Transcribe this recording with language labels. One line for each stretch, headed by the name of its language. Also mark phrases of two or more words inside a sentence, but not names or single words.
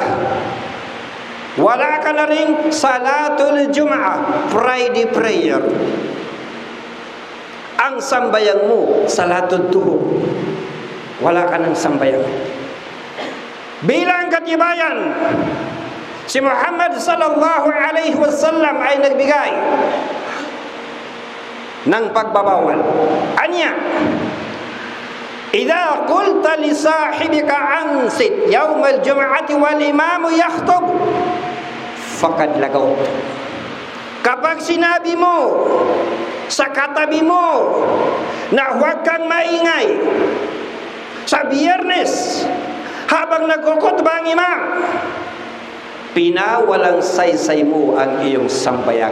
Filipino: Wala ka na ring
Arabic: صلاة الجمعة,
English: Friday prayer.
Filipino: Ang sambayang mo,
Arabic: صلاة الظهر.
Filipino: Wala ka ng sambayang. Bilang katibayan, si Muhammad
Arabic: صلى الله عليه وسلم
Filipino: ay nagbigay ng pagbabawal.
Arabic: Anya, إذا قلت لصاحبك أنصت يوم الجمعة والإمام يخطب فقد لغوت.
Filipino: Kapag sinabi mo sa katabi mo na huwag kang maingay sa Biyernes habang nagkukhutbah ang imam, pinawalang saysay mo ang iyong sambayang.